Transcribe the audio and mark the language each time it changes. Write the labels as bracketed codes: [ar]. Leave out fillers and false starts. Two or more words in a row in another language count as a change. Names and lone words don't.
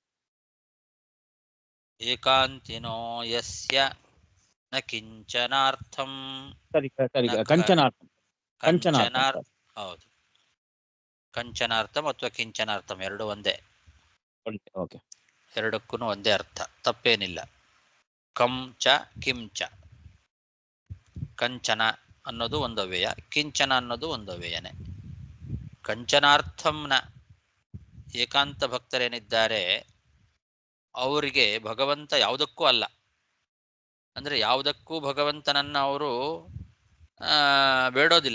[sa] ಏಕಾಂತಿನೋ ಯಸ್ಯ ನ ಕಿಂಚನಾರ್ಥಂ. [kn] ಸರಿ ಸರಿ, [sa] ನ ಕಂಚನಾರ್ಥಂ. [kn] ಕಂಚನಾರ್ ಹೌದು, ಕಂಚನಾರ್ಥಂ ಅಥವಾ ಕಿಂಚನಾರ್ಥಂ ಎರಡು ಒಂದೇ. ಓಕೆ, ಎರಡಕ್ಕೂ ಒಂದೇ ಅರ್ಥ, ತಪ್ಪೇನಿಲ್ಲ. [sa] ಕಂ ಚ ಕಿಂ ಚ. [kn] ಕಂಚನ ಅನ್ನೋದು ಒಂದು ಅವ್ಯಯ, ಕಿಂಚನ ಅನ್ನೋದು ಒಂದು ಅವ್ಯಯನೇ. ಕಂಚನಾರ್ಥಂನ ಏಕಾಂತ ಭಕ್ತರೇನಿದ್ದಾರೆ ಅವರಿಗೆ ಭಗವಂತ ಯಾವುದಕ್ಕೂ ಅಲ್ಲ, ಅಂದರೆ ಯಾವುದಕ್ಕೂ ಭಗವಂತನನ್ನು ಅವರು ಬೇಡೋದಿಲ್ಲ.